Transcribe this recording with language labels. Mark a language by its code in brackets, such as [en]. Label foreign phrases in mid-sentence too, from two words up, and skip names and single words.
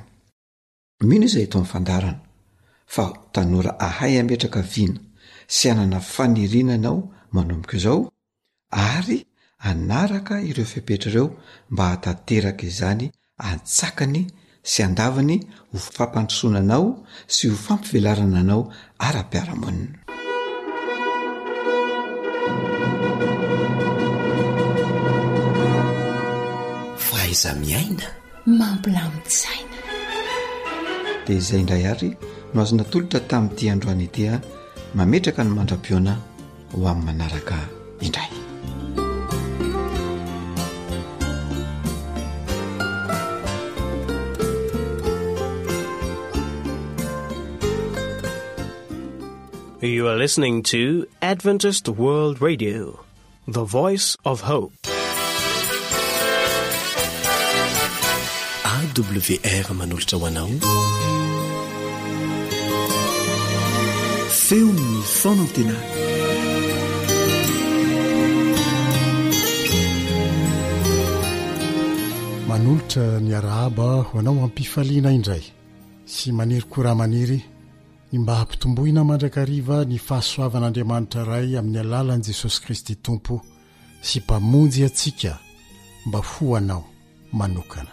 [mg] Mino izay eto amin'ny fandarana fa tanora ahay ametraka viana sy anana faniriana ianao manomboka izao, ary anaraka ireo fepetra ireo mba hatateraka izany antsakany sy andavany ho fampandrosoananao sy ho fampivelarana anao ara-piarahamonina. faiza miaina mampilamitsaina. dia izay indray ary no azo natolotra tamin'ity androany itya mametraka ny mandram-piona ho amin'ny manaraka indray. [en] You are listening to Adventist World Radio, the voice of hope. [mg] AWR manolotra ho anao feon'ny fonantenana. manolotra ny arahaba ho anao ampifaliana indray sy maniry koraha-maniry ny mba hampitomboina mandrakariva ny fahasoavan'Andriamanitra ray amin'ny alalan'i Jesosy Kristy Tompo sy mpamonjy atsika mba ho anao manokana.